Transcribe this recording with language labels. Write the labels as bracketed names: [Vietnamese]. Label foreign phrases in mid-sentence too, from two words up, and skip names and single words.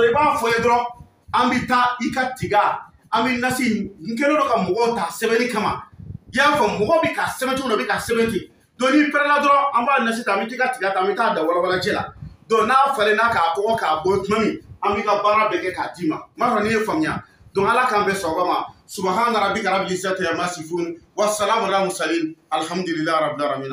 [Bambara] dɔrɔn i b'a fɔ ye dɔrɔn an bɛ taa i ka tiga an bɛ nasi n kɛlen don ka mɔgɔw ta sɛbɛnni kama i y'a faamu mɔgɔ bɛ ka sɛbɛn cogo dɔ bɛ ka sɛbɛn ten donc n'i pɛrɛnna dɔrɔn an b'a nasi ta an bɛ t'i ka tiga ta an bɛ taa da walawalajɛ la donc n'a falenna k'a kɔgɔ k'a bɔ tuma min an b'i ka baara bɛɛ kɛ k'a d'i ma n b'a dɔn n'i ye faamuya donc ala k'an bɛn sababa ma [Arabic] سبحان ربك رب العزة عما يصفون وسلام على المرسلين الحمد لله رب العالمين